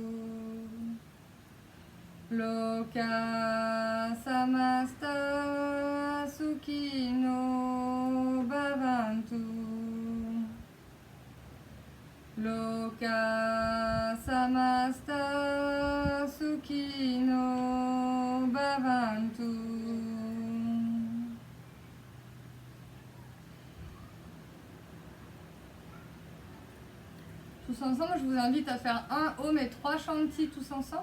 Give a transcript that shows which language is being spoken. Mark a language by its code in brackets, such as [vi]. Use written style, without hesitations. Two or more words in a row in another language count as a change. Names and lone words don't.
[sa] लोका समस्ता सुखिनो भवन्तु लोका समस्ता सुखिनो भवन्तु. [fr] Tous ensemble, je vous invite à faire 1 Om et 3 Shanti tous ensemble.